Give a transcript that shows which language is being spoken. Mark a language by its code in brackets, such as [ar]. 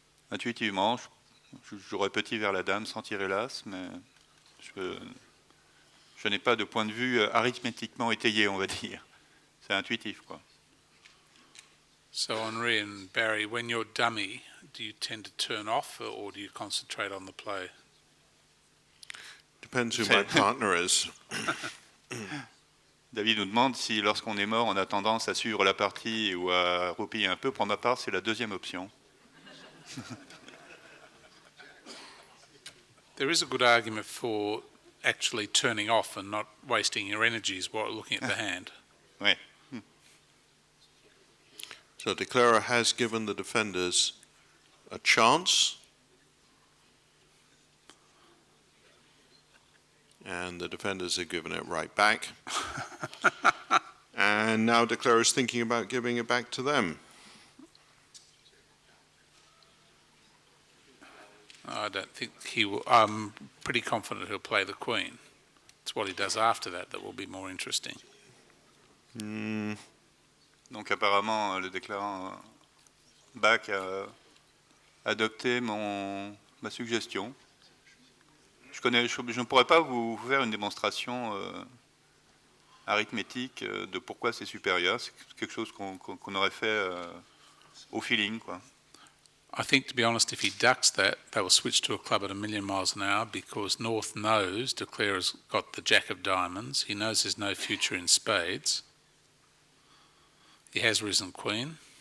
[fr] Intuitivement, je jouerais petit vers la dame sans tirer l'as, mais je n'ai pas de point de vue arithmétiquement étayé, on va dire. C'est intuitif, quoi. [en] So Henri and Barry, when you're dummy, do you tend to turn off or do you concentrate on the play? Depends who my partner is. [fr] David nous demande si lorsqu'on est mort, on a tendance à suivre la partie ou à roupiller un peu. Pour ma part, c'est la deuxième option. [en] There is a good argument for actually turning off and not wasting your energies while looking at the hand. [fr] Oui. [en] So declarer has given the defenders a chance, and the defenders have given it right back. And now declarer is thinking about giving it back to them. I don't think he will. I'm pretty confident he'll play the queen. It's what he does after that that will be more interesting. [fr] Donc apparemment, le déclarant back a adopté ma suggestion. Je ne pourrais pas vous faire une démonstration arithmétique de pourquoi c'est supérieur. C'est quelque chose qu'on aurait fait au feeling, quoi. [en] I think, to be honest, if he ducks that, they will switch to a club at 1,000,000 miles an hour because North knows Declarer's got the jack of diamonds. He knows there's no future in spades. He has risen queen.